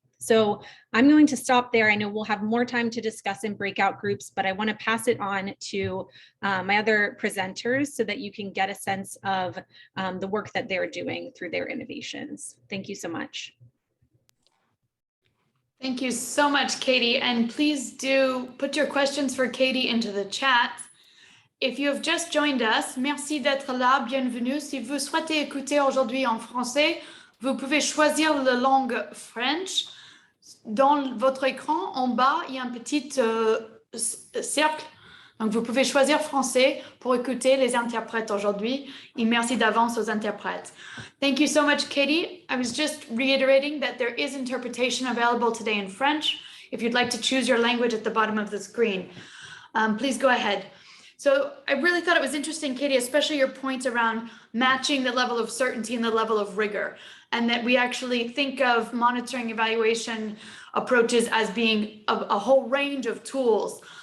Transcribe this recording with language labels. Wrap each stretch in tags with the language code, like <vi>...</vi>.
<en>So I'm going to stop there. I know we'll have more time to discuss in breakout groups, but I want to pass it on to my other presenters so that you can get a sense of the work that they're doing through their innovations. Thank you so much. Thank you so much, Katie. And please do put your questions for Katie into the chat. If you have just joined us,</en> <fr>merci d'être là, bienvenue. Si vous souhaitez écouter aujourd'hui en français, vous pouvez choisir la langue French. Dans votre écran, en bas, il y a un petit cercle. Donc, vous pouvez choisir français pour écouter les interprètes aujourd'hui. Et merci d'avance aux interprètes.</fr> <en>Thank you so much, Katie. I was just reiterating that there is interpretation available today in French. If you'd like to choose your language at the bottom of the screen, please go ahead. So I really thought it was interesting, Katie, especially your points around matching the level of certainty and the level of rigor, and that we actually think of monitoring evaluation approaches as being a whole range of tools.</en>